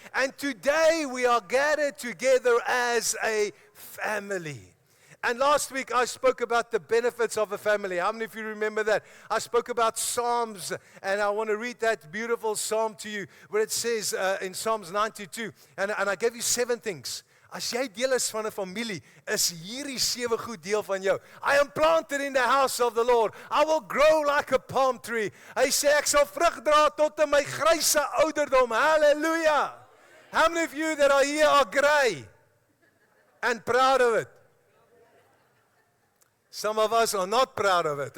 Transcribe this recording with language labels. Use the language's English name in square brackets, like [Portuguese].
[English] And today we are gathered together as a family. And last week I spoke about the benefits of a family. How many of you remember that? I spoke about Psalms, and I want to read that beautiful Psalm to you, where it says in Psalms 92, and I gave you 7 things. [Afrikaans] As jy deel is van 'n familie, is hierdie 7 goed deel van jou. [English] I am planted in the house of the Lord. I will grow like a palm tree. [Afrikaans] Hy sê ek sal vrug dra tot in my gryse ouderdom. [English] Hallelujah. How many of you that are here are gray and proud of it? Some of us are not proud of it.